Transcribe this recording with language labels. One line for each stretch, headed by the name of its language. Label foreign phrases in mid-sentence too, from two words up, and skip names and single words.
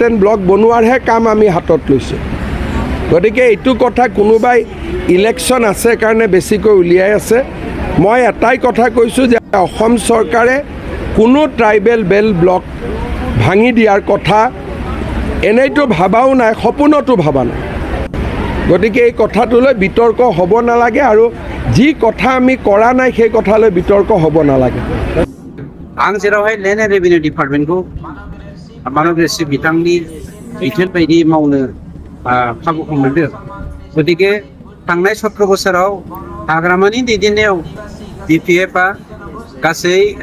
Assamese: এণ্ড ব্লক বনোৱাৰহে কাম আমি হাতত লৈছোঁ গতিকে এইটো কথা কোনোবাই ইলেকশ্যন আছে কাৰণে বেছিকৈ উলিয়াই আছে মই এটাই কথা কৈছোঁ যে অসম চৰকাৰে কোনো ট্ৰাইবেল বেল ব্লক ভাঙি দিয়াৰ কথা এনেইতো ভাবাও নাই সপোনতো ভাবা নাই গতিকে এই কথাটোলৈ বিতৰ্ক হ'ব নালাগে আৰু যি কথা আমি কৰা নাই সেই কথালৈ বিতৰ্ক হ'ব নালাগে
Bodo: आं जेरावहाय
English: land and revenue department
Bodo: मानगेसि बिथांनि बिथोन बायदि मावनो खाबुखौ मोनदों गतिके थांनाय 17 बोसोराव हाग्रामानि दैदेननायाव बिपिएफआ गासै